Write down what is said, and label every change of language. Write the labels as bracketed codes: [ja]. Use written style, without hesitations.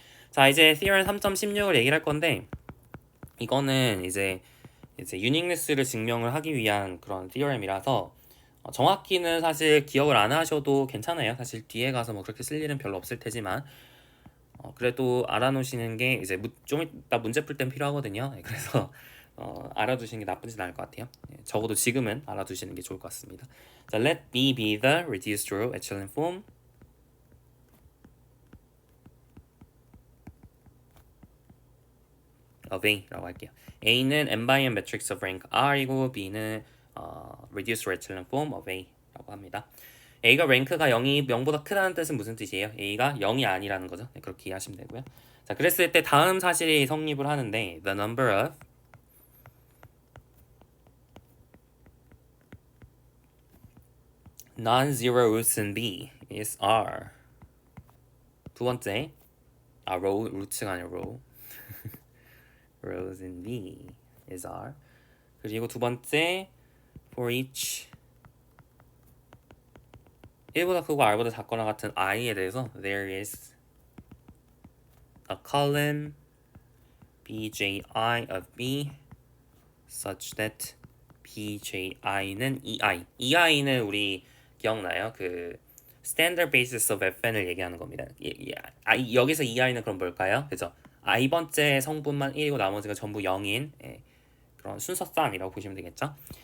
[ko] 자, 이제 Theorem 3.16을 얘기를 할 건데 이거는 이제 유닉네스를 증명을 하기 위한 그런 Theorem이라서 정확히는 사실 기억을 안 하셔도 괜찮아요. 사실 뒤에 가서 뭐 그렇게 쓸 일은 별로 없을 테지만 그래도 알아놓으시는 게 이제 좀 이따 문제 풀 땐 필요하거든요. 그래서 알아두시는 게 나쁘진 않을 것 같아요. 적어도 지금은 알아두시는 게 좋을 것 같습니다. [en] 자, let B be the reduced row echelon form of [ko] A라고 할게요. [en] A는 n by n matrix of rank R이고 B는 reduced row echelon form of [ko] A라고 합니다. A가 랭크가 0보다 크다는 뜻은 무슨 뜻이에요? A가 0이 아니라는 거죠. 네, 그렇게 이해하시면 되고요. 자, 그랬을 때 다음 사실이 성립을 하는데 [en] the number of non-zero roots in B is R. [ko] 두 번째, row, 루트가 아니라 row. [en] rows in B is R. [ko] 그리고 두 번째, [en] for each [ko] 1보다 크고 R보다 작거나 같은 I에 대해서 [en] there is a column BJI of B such that BJI는 EI. [ko] EI는 우리 기억나요? 그 standard basis of FN을 얘기하는 겁니다. 여기서 EI는 그럼 뭘까요? 그죠? I번째 성분만 1이고 나머지가 전부 0인 그런 순서쌍이라고 보시면 되겠죠?